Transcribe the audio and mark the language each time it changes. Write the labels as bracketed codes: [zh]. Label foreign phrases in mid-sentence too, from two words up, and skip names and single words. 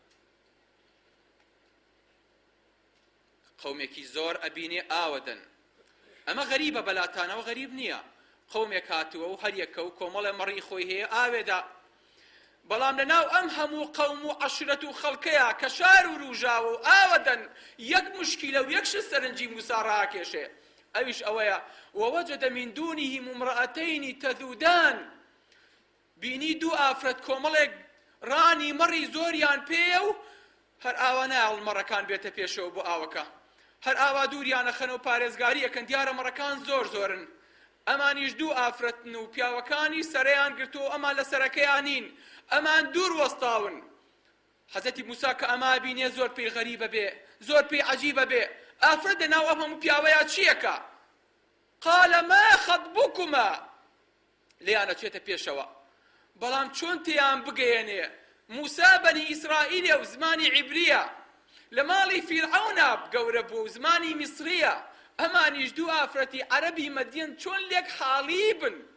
[ckb] قەومێکی زۆر ئەبینێ ئاوەدەن ئەمە غەریبە بەلاتانەوە غەریب نییە قەومێک هاتووە و هەر یەکە و کۆمەڵە مەڕی خۆی هەیە ئاوێدا بەڵام لەناو ئەم هەموو قەوم و عەشرەت و خەڵکەیە کە شار و ڕوژاوە و ئاوەدەن یەک مشکیلە و یەک شت سەرنجی موسا ڕاکێشێ ئەویش ئەوەیە [ar] ووجد من دونهم امرأتين تذودان [ckb] بینی دوو ئافرەت کۆمەڵێک ڕانی مەڕی زۆریان پێیە و هەر ئاوا نایڵ مەڕەکان بێتە پێشەوە بۆ ئاوەکە هەر ئاوا دووریانە خەنە و پارێزگاری ئەکەن دیارە مەڕەکان زۆر زۆرن ئەمانیش دوو ئافرەتن و پیاوەکانی سەرەیان گرتووە ئەمان لە سەرەکەیانین ئەمان دوور وەستاون حەزەتی موسا کە ئەما بینێ زۆر پێی غەریبە بێ زۆر پێی عەجیبە بێ ئافرەت لەناو ئەم هەموو پیاوەیە چیەکە [ar] قال ما خەطبوکما [ckb] لێیانە چێتە پێشەوە بەڵام چۆن تێیان بگەیەنێ موسا بەنی ئیسرائیلە و زمانی عیبریە لە ماڵی فیرعەونە گەورە بوو و زمانی میسریە ئەمانیش دوو ئافرەتی عەرەبی مەدیەن چۆن لێک حاڵی بن